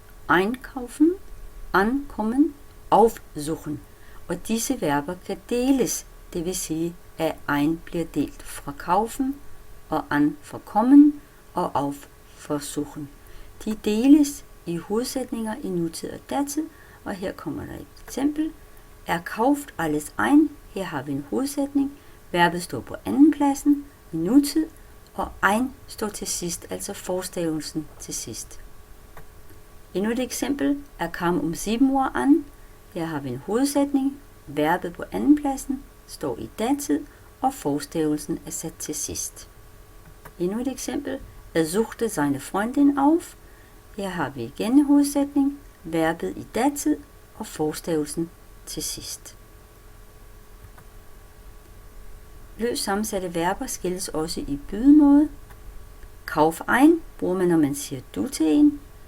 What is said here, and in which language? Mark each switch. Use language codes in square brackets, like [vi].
[de] Einkaufen, ankommen, aufsuchen. [da] Og disse verber kan deles, det vil sige, at ein bliver delt fra kaufen, og an fra kommen, og auf fra suchen. De deles i hovedsætninger i nutid og datid, og her kommer der et eksempel. [de] Er kauft alles ein. [da] Her har vi en hovedsætning. Verbet står på anden pladsen i nutid, og ein står til sidst, altså forstavelsen til sidst. Endnu et eksempel. [de] Er kam 7 Uhr an. [da] Her har vi en hovedsætning. Verbet på anden pladsen står i datid, og forstavelsen er sat til sidst. Endnu et eksempel. [de] Er suchte seine Freundin auf. [da] Her har vi igen en hovedsætning. Verbet i datid, og forstavelsen til sidst. Løst sammensatte verber skilles også i bydemåde. Kauf ein bruger man, når man siger du til en.